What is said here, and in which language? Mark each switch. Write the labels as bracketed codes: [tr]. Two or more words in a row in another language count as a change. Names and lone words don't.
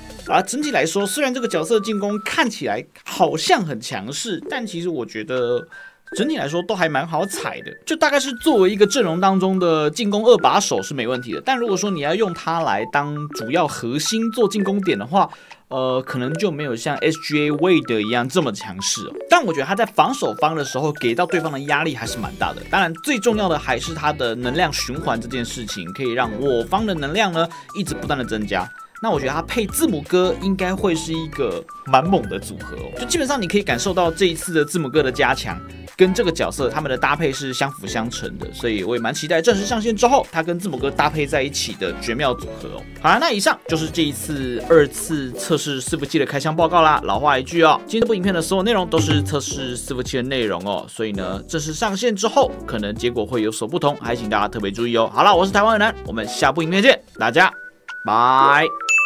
[zh] 整體來說，雖然這個角色進攻看起來好像很強勢，但其實我覺得整體來說都還蠻好踩的。就大概是作為一個陣容當中的進攻2把手是沒問題的，但如果說你要用它來當主要核心做進攻點的話，可能就沒有像 SGA Wade 一樣這麼強勢哦。但我覺得他在防守方的時候給到對方的壓力還是蠻大的。當然，最重要的還是他的能量循環這件事情，可以讓我方的能量呢一直不斷的增加。那我覺得他配字母哥應該會是一個蠻猛的組合哦，就基本上你可以感受到這一次的字母哥的加強跟這個角色他們的搭配是相輔相成的，所以我也蠻期待正式上線之後他跟字母哥搭配在一起的絕妙組合哦。好啦，那以上就是這一次2次測試伺服器的開箱報告啦。老話一句哦，今天這部影片的所有內容都是測試伺服器的內容哦，所以呢正式上線之後可能結果會有所不同，還請大家特別注意哦。好啦，我是台灣人男，我們下部影片見，大家拜。